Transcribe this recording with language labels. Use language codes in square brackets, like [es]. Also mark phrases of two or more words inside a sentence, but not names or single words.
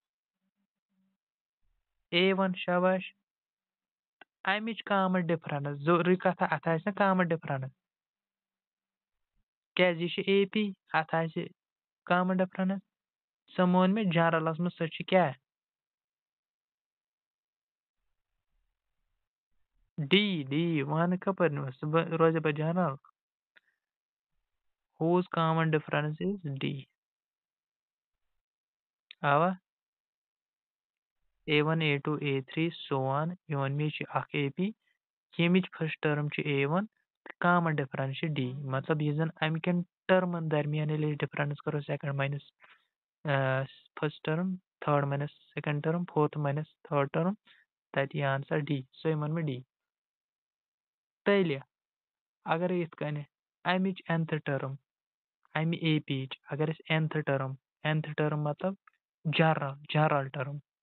[ks] A1 شاباش اَمِچ [en] common difference [ks] ضروٗری کتھا اَتھ آسہِ نا [en] common difference [ks] کیٛازِ یہِ چھُ AP اَتھ آسہِ [en] common difference [ks] سۄ مون مےٚ جنرلس منٛز سۄ چھِ کیٛاہ ڈی وَن کَپٲرۍ نِمو سُہ روزِ پتہٕ جنرل [en] whose common difference is D اوا A1 A2 A3 so on [ks] یِمن مےٚ چھِ اکھ AP ییٚمِچ [en] فٔسٹ [ks] ٹٔرٕم چھِ A1 تہٕ [en] common difference [ks] چھِ D مطلب یُس زن اَمہِ کٮ۪ن ٹٔرمن درمیان ییٚلہِ أسۍ ڈِفرنس کرو [en] second minus first term third minus second term fourth minus third term [ks] تتہِ یی آنسر D سۄے ووٚن مےٚ D تیٚلہِ اگرے یِتھ کٔنۍ اَمِچ [en] nth term [ks] اَمہِ AP یِچ اگر أسۍ [en] nth term [ks] مطلب [en] general term